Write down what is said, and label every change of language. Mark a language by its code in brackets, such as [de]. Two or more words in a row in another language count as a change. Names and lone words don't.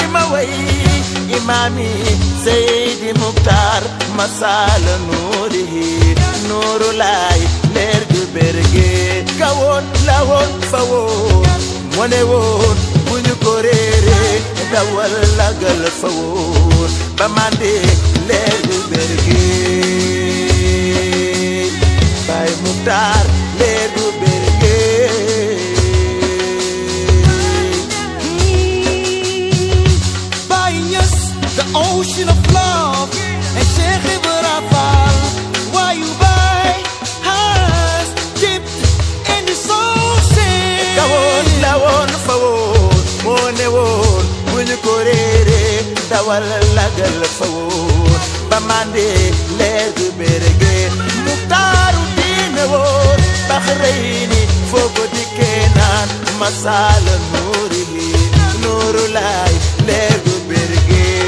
[wo] ma way imaami Seydi Muktaar masala nuurihi nuuru laay leer gu berge kawoon la woon fa woon mone woon bu ñu ko réere dawal lagal fa woon ba mande leer gu berge Baay Muktaar leer gu berge [en] Baay Ñas the ocean of love and Cheikh Ibra Fall why you [wo] dawal lagal fa woon ba mande leer gu berge Muktaaru diine woon Baxrayni foo ko dikkee naan masala nuurihi nuuru laay leer gu berge